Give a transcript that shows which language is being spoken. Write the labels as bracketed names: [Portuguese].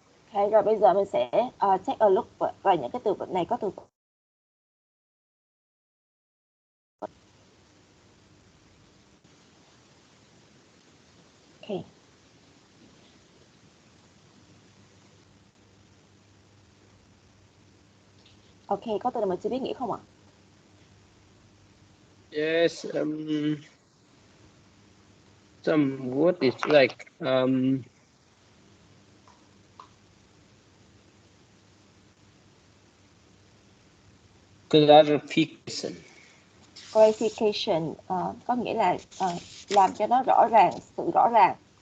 [Vietnamese] Okay, rồi bây giờ mình sẽ [English] take a look [Vietnamese] vào những cái từ vựng này có từ okay. Ok, có từ nào mình chưa biết nghĩa không ạ? [English] Yes, some word is like clarification. [Vietnamese] Clarification có nghĩa là làm cho nó rõ ràng, sự rõ ràng.